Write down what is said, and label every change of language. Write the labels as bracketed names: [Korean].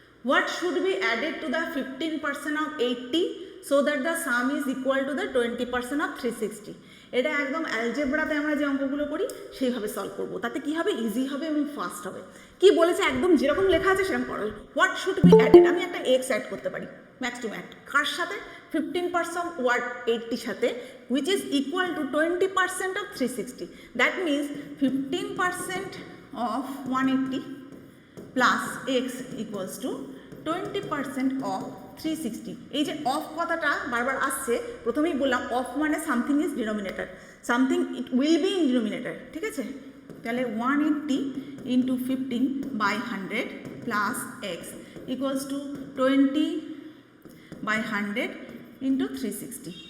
[English] What should be added to the 15% of 80 so that the sum is equal to the 20% of 360? [Bangla] এটা একদম অ্যালজেব্রাতে আমরা যে অঙ্কগুলো করি সেইভাবে সলভ করবো, তাতে কি হবে? ইজি হবে এবং ফাস্ট হবে। কি বলেছে? একদম যেরকম লেখা আছে সেরকম করো। [English] what should be added, [Bangla] আমি একটা এক্স অ্যাড করতে পারি, [English] max to max, [Bangla] কার সাথে? [English] 15% ওয়ার্ড 80 সাথে which is equal to 20% of 360. That means 15% of 180 plus x equals to 20% of 360. [Bangla] এই যে অফ কথাটা বারবার আসছে, প্রথমেই বললাম অফ মানে [English] something is denominator, something it will be in denominator, [Bangla] ঠিক আছে? [English] তাহলে 180 into 15 by 100 plus x equals to 20 by 100 into 360.